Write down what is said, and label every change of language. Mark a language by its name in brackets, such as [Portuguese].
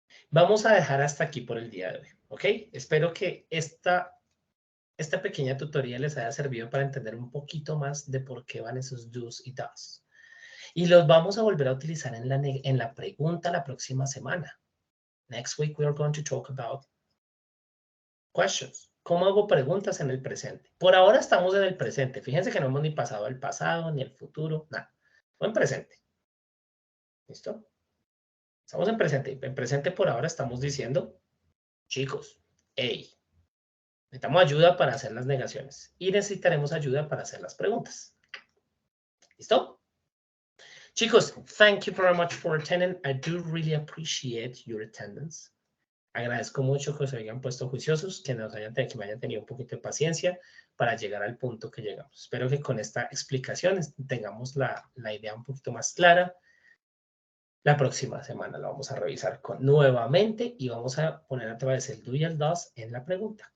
[Spanish] Vamos a dejar hasta aquí por el día de hoy, ¿ok? Espero que esta pequeña tutoría les haya servido para entender un poquito más de por qué van esos do's y does. Y los vamos a volver a utilizar en la pregunta la próxima semana. [English] Next week we are going to talk about questions. [Spanish] ¿Cómo hago preguntas en el presente? Por ahora estamos en el presente. Fíjense que no hemos ni pasado el pasado, ni el futuro, nada. Estamos en presente. ¿Listo? Estamos en presente. En presente por ahora estamos diciendo, chicos, hey, necesitamos ayuda para hacer las negaciones y necesitaremos ayuda para hacer las preguntas. ¿Listo? [English] Chicos, thank you very much for attending. I do really appreciate your attendance. [Spanish] Agradezco mucho que se hayan puesto juiciosos, que me hayan tenido un poquito de paciencia para llegar al punto que llegamos. Espero que con esta explicación tengamos la idea un poquito más clara. La próxima semana la vamos a revisar nuevamente y vamos a poner otra vez el do y el does en la pregunta.